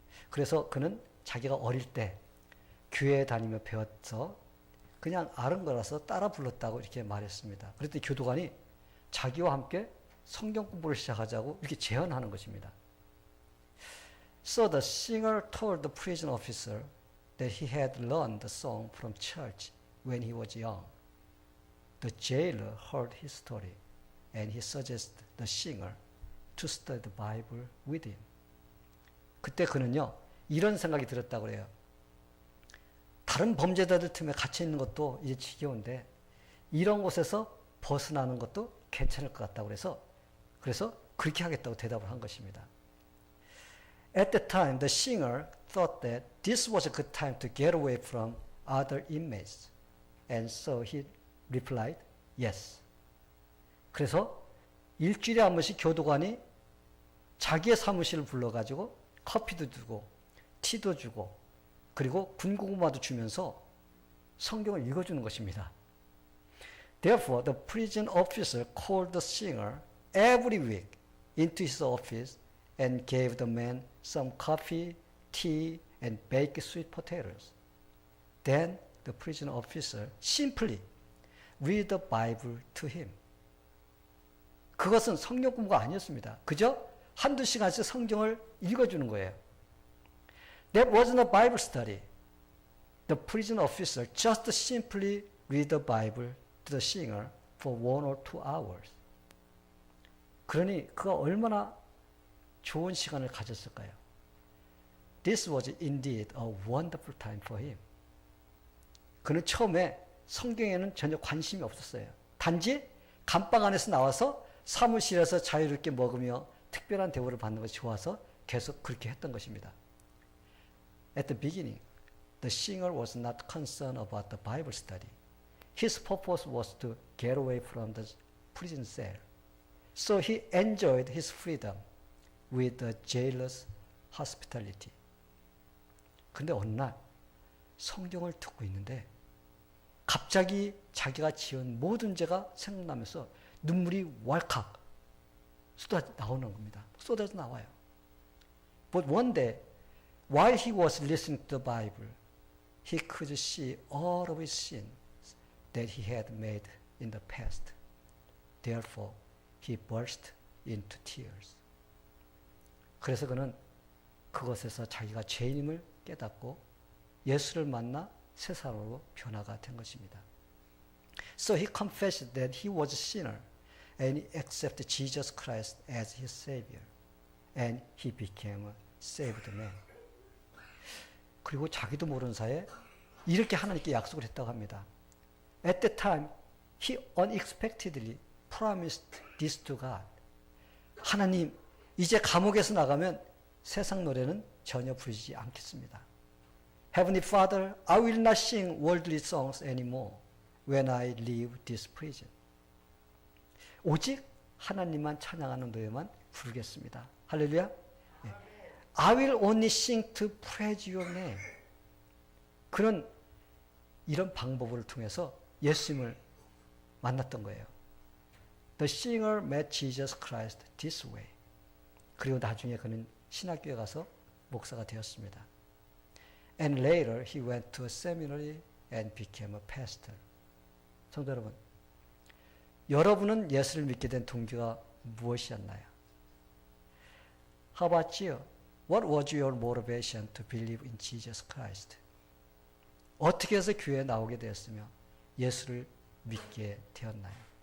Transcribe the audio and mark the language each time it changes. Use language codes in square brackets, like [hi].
[ko] 그래서 그는 자기가 어릴 때 교회에 다니며 배워서 그냥 아는 거라서 따라 불렀다고 이렇게 말했습니다. 그랬더니 교도관이 자기와 함께 성경 공부를 시작하자고 이렇게 제안하는 것입니다. [en] So the singer told the prison officer that he had learned the song from church when he was young. The jailer heard his story and he suggested the singer to study the Bible with him. [ko] 그때 그는요, 이런 생각이 들었다고 그래요. 다른 범죄자들 틈에 갇혀 있는 것도 이제 지겨운데 이런 곳에서 벗어나는 것도 괜찮을 것 같다고 그래서 그렇게 하겠다고 대답을 한 것입니다. [en] At the time, the singer thought that this was a good time to get away from other inmates. And so he replied, yes. [ko] 그래서 일주일에 한 번씩 교도관이 자기의 사무실을 불러가지고 커피도 주고 티도 주고 그리고 군고구마도 주면서 성경을 읽어주는 것입니다. [en] Therefore, the prison officer called the singer every week into his office and gave the man some coffee, tea, and baked sweet potatoes. Then the prison officer simply read the Bible to him. [ko] 그것은 성경 공부가 아니었습니다. 그저 한두 시간씩 성경을 읽어주는 거예요. [en] That wasn't a Bible study. The prison officer just simply read the Bible to the singer for 1 or 2 hours. [ko] 그러니 그가 얼마나 좋은 시간을 가졌을까요? [en] This was indeed a wonderful time for him. [ko] 그는 처음에 성경에는 전혀 관심이 없었어요. 단지 감방 안에서 나와서 사무실에서 자유롭게 먹으며 특별한 대우를 받는 것이 좋아서 계속 그렇게 했던 것입니다. [en] At the beginning, the singer was not concerned about the Bible study. His purpose was to get away from the prison cell. So he enjoyed his freedom with the jailer's hospitality. [ko] 근데 어느 날 성경을 듣고 있는데 갑자기 자기가 지은 모든 죄가 생각나면서 눈물이 왈칵 쏟아져 나오는 겁니다. 쏟아져 나와요. [en] But one day, while he was listening to the Bible, he could see all of his sins that he had made in the past. Therefore, he burst into tears. [ko] 그래서 그는 그것에서 자기가 죄인임을 깨닫고 예수를 만나 새 사람으로 변화가 된 것입니다. [en] So he confessed that he was a sinner and he accepted Jesus Christ as his Savior. And he became a saved man. [ko] 그리고 자기도 모르는 사이에 이렇게 하나님께 약속을 했다고 합니다. [en] At that time, he unexpectedly promised this to God. [ko] 하나님, 이제 감옥에서 나가면 세상 노래는 전혀 부르지 않겠습니다. [en] Heavenly Father, I will not sing worldly songs anymore when I leave this prison. [ko] 오직 하나님만 찬양하는 노래만 부르겠습니다. 할렐루야. 네. [en] I will only sing to praise your name. [ko] 그는 이런 방법을 통해서 예수님을 만났던 거예요. [en] The singer met Jesus Christ this way. [ko] 그리고 나중에 그는 신학교에 가서 목사가 되었습니다. [en] And later he went to a seminary and became a pastor. [ko] 성도 여러분, 여러분은 예수를 믿게 된 동기가 무엇이었나요? [en] How about you? What was your motivation to believe in Jesus Christ? [ko] 어떻게 해서 교회에 나오게 되었으며 예수를 믿게 되었나요?